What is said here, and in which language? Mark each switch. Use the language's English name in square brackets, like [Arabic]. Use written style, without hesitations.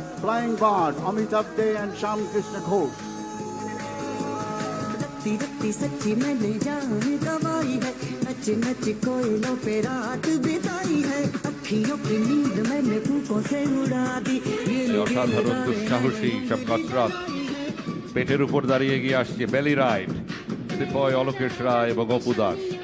[English] Flying Bard Amitabh Dey and Sham Krishna Ghosh. [Hindi] रत्ती रत्ती सच्ची मैंने जान गवाई है नच नच कोयलों पे रात बिताई है अखियों की नींद मैंने फूकों से उड़ा दी ये [Bangla] এই অসাধারণ দুঃসাহসী সব কসরত পেটের উপর দাঁড়িয়ে গিয়ে আসছে বেলি রাইড সিপয় অলোকেশ রায় এবং অপু দাস।